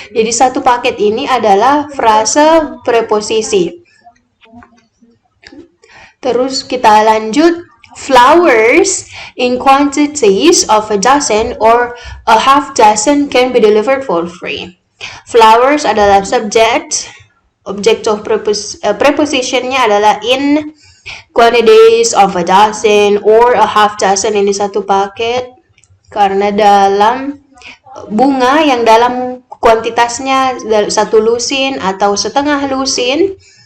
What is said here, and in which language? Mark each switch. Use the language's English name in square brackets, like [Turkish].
[Indonesian] Jadi satu paket ini adalah frase preposisi. Terus kita lanjut. [English] Flowers in quantities of a dozen or a half dozen can be delivered for free. [Indonesian] Flowers adalah subject. Object of prepositionnya adalah [English] in quantities of a dozen or a half dozen, [Indonesian] ini satu paket karena dalam bunga yang dalam kuantitasnya 1 lusin atau setengah lusin.